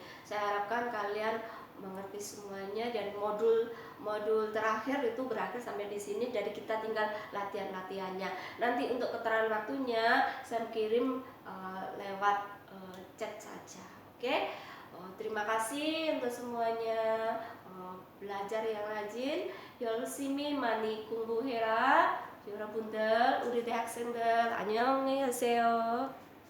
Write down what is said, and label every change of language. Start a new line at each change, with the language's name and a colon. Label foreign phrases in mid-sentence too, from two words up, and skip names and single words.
Indonesian: Saya harapkan kalian mengerti semuanya, dan modul terakhir itu berakhir sampai di sini. Jadi kita tinggal latihannya. Nanti untuk keterangan waktunya saya kirim lewat chat saja. Oke? Terima kasih untuk semuanya. Belajar yang rajin.
Korean: 열심히 많이 공부해라. 여러분들, 우리 대학생들 안녕히 계세요.